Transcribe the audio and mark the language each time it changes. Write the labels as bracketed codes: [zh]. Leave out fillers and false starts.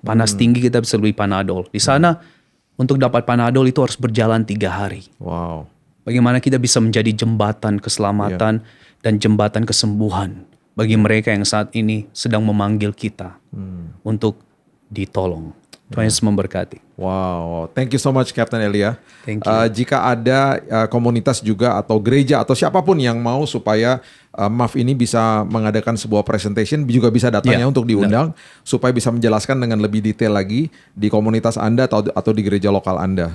[id] Panas tinggi kita bisa beli Panadol. Di sana untuk dapat Panadol itu harus berjalan 3 hari. Wow. Bagaimana kita bisa menjadi jembatan keselamatan dan jembatan kesembuhan bagi mereka yang saat ini sedang memanggil kita untuk ditolong. Tuhan Yesus memberkati. [en] Wow, thank you so much Captain Elia. Thank you. [id] Jika ada komunitas juga atau gereja atau siapapun yang mau supaya MAF ini bisa mengadakan sebuah presentation, juga bisa datang ya Ya, untuk diundang supaya bisa menjelaskan dengan lebih detail lagi di komunitas Anda atau di gereja lokal Anda.